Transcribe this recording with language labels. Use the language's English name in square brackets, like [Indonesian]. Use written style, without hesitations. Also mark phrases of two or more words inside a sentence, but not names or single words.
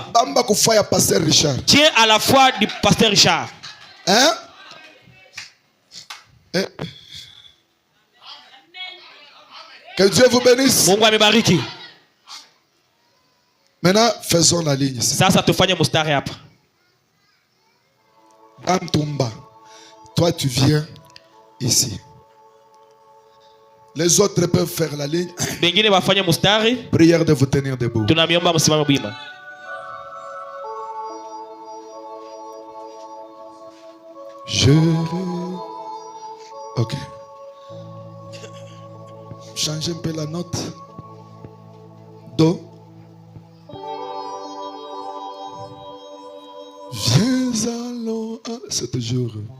[French] tiens à la foi du pasteur Richard. Hein? Que Dieu vous bénisse. Maintenant, faisons la ligne ici. [Swahili] Sasa tufanye mustari hapa. [French] Antumba, toi tu viens ici. Les autres peuvent faire la ligne. [Swahili] Bengine bafanye mustari. [French] Prière de vous tenir debout. [Swahili] Tunamiomba msimame bima. [French] Ok. Changez un peu la note. Do. Viens allons. C'est toujours.